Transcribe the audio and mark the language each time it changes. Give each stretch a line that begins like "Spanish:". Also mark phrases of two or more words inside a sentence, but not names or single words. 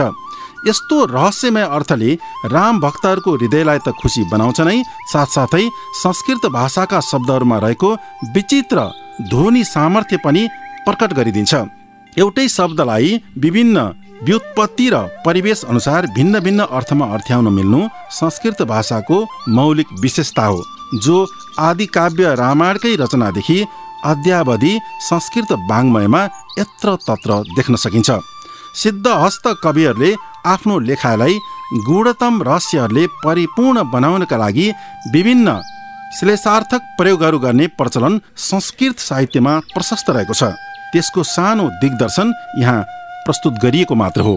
Nepali: यस्तो रहस्यमय अर्थले राम भक्तहरूको हृदयलाई त खुसी बनाउँछ नै, साथसाथै संस्कृत भाषाका शब्दहरूमा रहेको विचित्र ध्वनि सामर्थ्य पनि प्रकट गरिदिन्छ। एउटै शब्दलाई विभिन्न व्युत्पत्ति र परिवेश अनुसार भिन्न भिन्न अर्थमा अर्थ्याउन मिल्नु संस्कृत भाषाको मौलिक विशेषता हो, जो आदि काव्य रामायणकै रचनादेखि अद्यावधि संस्कृत वाङ्मयमा यत्र तत्र देख्न सकिन्छ। सिद्धहस्त कविहरूले आफ्नो लेखाइलाई गूढतम रहस्यहरूले परिपूर्ण बनाउनका लागि विभिन्न श्लेषार्थक प्रयोगहरू गर्ने प्रचलन संस्कृत साहित्यमा प्रशस्त रहेको छ। त्यसको सानो दिग्दर्शन यहाँ प्रस्तुत गरिएको मात्र हो।